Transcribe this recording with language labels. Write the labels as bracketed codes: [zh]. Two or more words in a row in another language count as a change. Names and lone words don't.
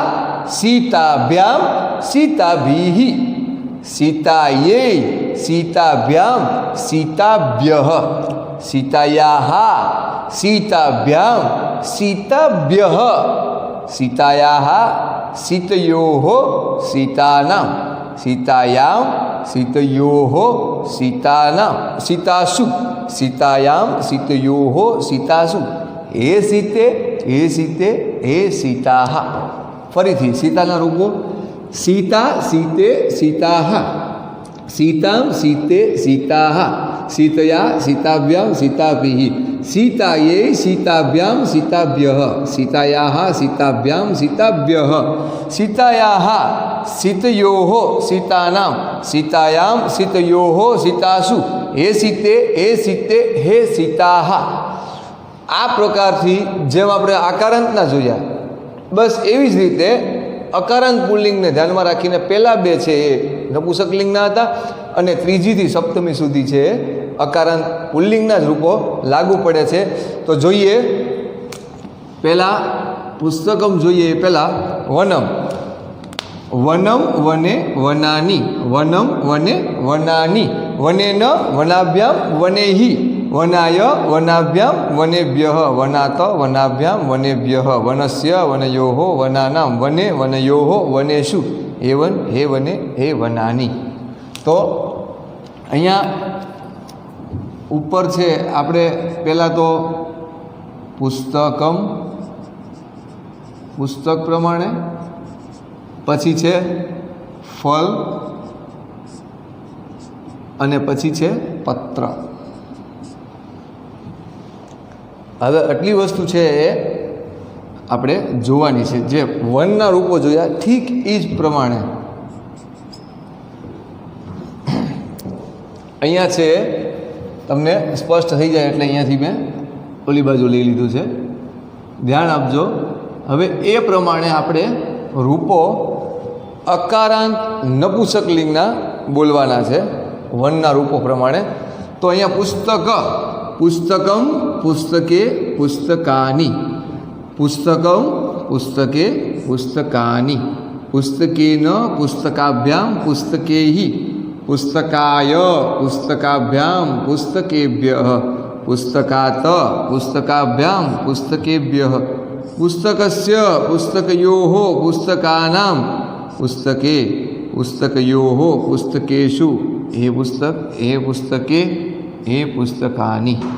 [sa] સીતાભ્યામ સીતાભિહિ, સીતાयै સીતાભ્યામ સીતાભ્યઃ, સીતાયાહ સીતાભ્યામ સીતાભ્યઃ, સીતાયાહ સીતયોઃ સીતાનામ, સીતાયામ સીતયોઃ સીતાનામ સીતાસુ, સીતાયામ સીતયોઃ સીતાસુ હે સીતે હે સીતે હે સીતાહ। [gu] ફરીથી સીતાના રૂપો। [sa] સીતા સીતે સીતાહ, સીતામ સીતે સીતાહ, સીતયા સીતાભ્યામ સીતાભિહિ, सीतायै सीताभ्यां सीताभ्यः सीतायाः सीताभ्यां सीताभ्यः सीतायाः सीतयोः सीतानां सीतायां सीतयोः सीतासु हे सीते हे सीताः। [gu] આ પ્રકારથી જેમ આપણે આકારાંતના જોયા બસ એવી જ રીતે અકારાંત પુલ્લિંગને ध्याનમાં રાખીને પહેલા બે છે એ નપુંસકલિંગના હતા અને ત્રીજીથી સપ્તમી સુધી છે અકારાંત પુલ્લિંગના જ રૂપો લાગુ પડે છે। તો જોઈએ પહેલા [sa] પુસ્તકમ [gu] જોઈએ પહેલા [sa] વનમ वनम वने वनानि वनम वने वनानि वनेन वनाभ्यां वनेहि वनाय वनाभ्यां वनेभ्यः वनात वनाभ्यां वनेभ्यः वनस्य वनयोः वनानां वने वनयोः वनेषु एवं हे वने हे वनानि। [gu] તો અહીંયા ઉપર છે આપણે પહેલા તો પુસ્તકમ પુસ્તક પ્રમાણે પછી છે ફળ અને પછી છે પત્ર। હવે આટલી વસ્તુ છે આપણે જોવાની છે। જે વનના રૂપો જોયા ઠીક ઈ જ પ્રમાણે અહીંયા છે તમને સ્પષ્ટ થઈ જાય એટલે અહીંયાથી મેં ઓલી બાજુ લઈ લીધું છે। ધ્યાન આપજો। હવે એ પ્રમાણે આપણે રૂપો અકારાંત નપુંસકલિંગના બોલવાના છે વનના રૂપો પ્રમાણે। તો અહીંયા [sa] पुस्तक पुस्तकम पुस्तके पुस्तकानि पुस्तकम पुस्तके पुस्तकानि पुस्तकेन पुस्तकाभ्यां पुस्तकैहि पुस्तकाय पुस्तकाभ्यां पुस्तकेभ्यः पुस्तकात् पुस्तकाभ्यां पुस्तकेभ्यः पुस्तकस्य पुस्तकयोः पुस्तकानां पुस्तके पुस्तकयोः पुस्तकेषु हे पुस्तक हे पुस्तके हे पुस्तकानि।